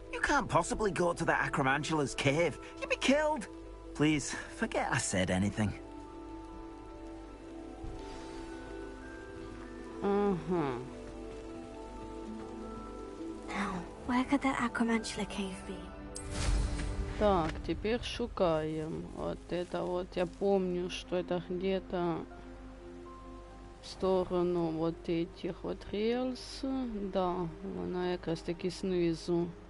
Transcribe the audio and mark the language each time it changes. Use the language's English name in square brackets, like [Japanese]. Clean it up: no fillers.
[English] You can't possibly go to the acromantula's cave. You'd be killed. Please, forget I said anything. Now, where could that acromantula cave be? [Russian] Так, теперь шукаем. Вот это вот, я помню, что это где-то в сторону вот этих вот рельс. [Ukrainian] Да, вона якраз таки снизу.